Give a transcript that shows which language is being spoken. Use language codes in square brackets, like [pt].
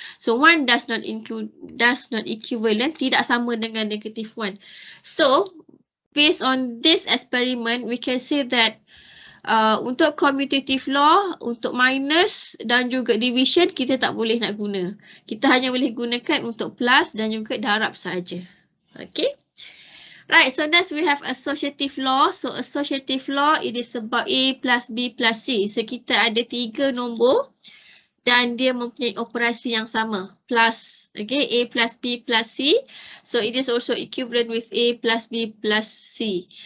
[en] So 1 does not equivalent, tidak sama dengan negative 1. So based on this experiment, we can say that untuk commutative law, untuk minus dan juga division kita tak boleh nak guna. [ms] Kita hanya boleh gunakan untuk plus dan juga darab saja. [en] Okay. Right, so next we have associative law. So associative law, it is about A plus B plus C. So kita ada 3 nombor. [ms] dan dia mempunyai operasi yang sama, plus, okay, A plus B plus C. [en] So it is also equivalent with A plus B plus C.